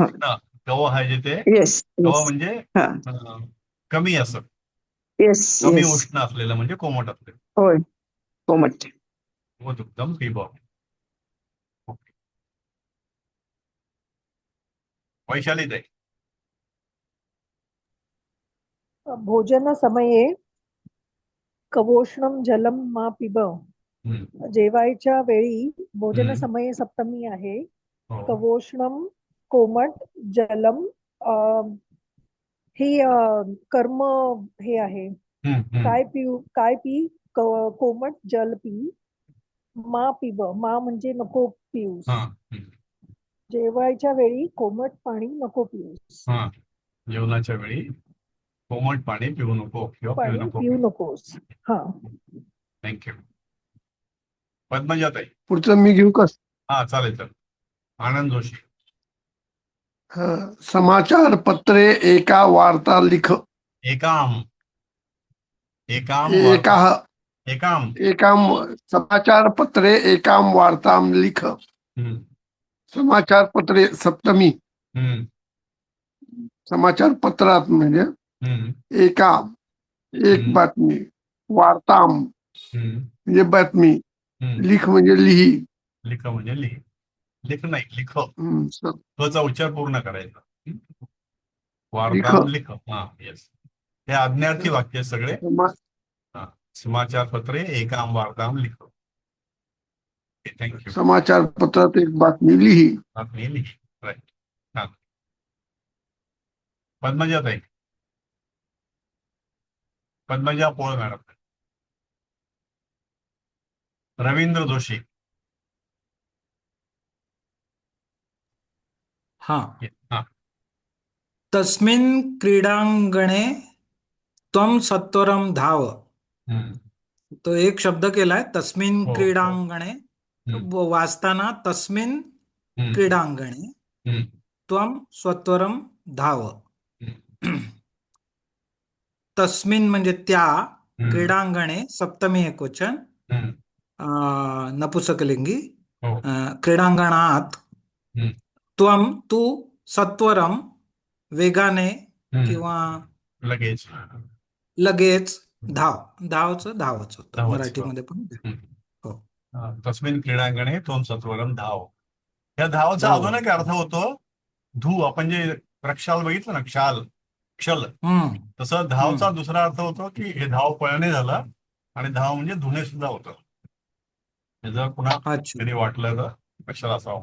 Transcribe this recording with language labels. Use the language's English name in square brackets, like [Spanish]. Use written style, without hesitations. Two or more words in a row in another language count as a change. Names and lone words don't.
[Marathi] उष्ण. कव आहे जे ते, येस कव येस. म्हणजे हा, कमी असं, येस कमी येस. उष्ण असलेलं म्हणजे कोमट असलेलं. होय, कोमट. [Sanskrit] व दुग्धम पिब. ओके. [Marathi] वैशाली ताई. [Sanskrit] भोजनसमये कवोष्णं जलं मा पिब. [Marathi] जेवायच्या वेळी, भोजनसमये सप्तमी आहे. हो. कवोष्णं कोमट जलम, ही कर्म हे आहे. हम्म, हम्म. काय पी, कोमट जल पी. [Sanskrit] मा पिब, [Marathi] मा म्हणजे नको पिऊस. हा, हम्म, जेवायच्या वेळी कोमट पाणी नको पिऊस. हा. जेवणाच्या वेळी कोमट पाणी पिऊ नको किंवा पिऊ पाणी नको. पिऊ नकोस. हा. थँक्यू. पद्मजाताई. पुढचं मी घेऊ का? हा, चालेल चालेल. आनंद जोशी. [Sanskrit] समाचार पत्रे एका वार्ता लिख. एकाम, एकाम वार्ता, एकाह एकाम. एकाम समाचार पत्रे एकाम वार्ताम लिख. हम्म, समाचार पत्रे सप्तमी. हम्म, [Marathi] समाचार पत्रात म्हणजे हम्म, एका, एक हम्म, बातमी. वार्ताम हम्म, म्हणजे बातमी. हम्म. लिख म्हणजे लिही. लिख म्हणजे लिह. लिख नाही, लिख. स- चा उच्चार पूर्ण करायचा. लिख. [Sanskrit] वार्ताम लिख. [Marathi] हा, येस. हे आज्ञार्थी वाक्य आहेत सगळे. समा- हा. [Sanskrit] समाचार पत्रे एकाम वार्ताम लिख. [Marathi] थँक्यू. समाचार पत्रात एक बातमी लिही. बातमी लिह. राईट. हा. पद्मजाताई. पद्मजा पोळ मॅडम. रवींद्र जोशी. हा. हा. [Sanskrit] तस्मिन् क्रीडाङ्गणे त्वम सत्वरम धाव, हम्म. [Marathi] तो एक शब्द केलाय तस्मिन हो, हो. क्रीडांगणे, वाचताना तस्मिन हम्म. क्रीडांगणे हम्म. [Sanskrit] त्वम सत्वरम धाव. हम्म. [Marathi] तस्मिन म्हणजे त्या, हम्म. क्रीडांगणे सप्तमी एकवचन, हम्म. नपुसकलिंगी, हो. क्रीडांगणात, हम्म. त्वम तू, सत्वरम वेगाने हम्म. किंवा लगेच. लगेच, धावचं धावच होतं धावच. मराठीमध्ये पण. हम्म. हो. [Sanskrit] तस्मिन क्रीडांगणे त्वं सत्वरम धाव. [Marathi] या धावचा धाव. अजून एक अर्थ होतो धू. आपण जे प्रक्षाल बघितलं ना, क्षल, हम्म. तसं धावचा दुसरा अर्थ होतो की हे धाव पळणे झालं, आणि धाव म्हणजे धुणे सुद्धा होतं. हे जर पुन्हा अच्छा. कधी वाटलं तर कशाला असावं.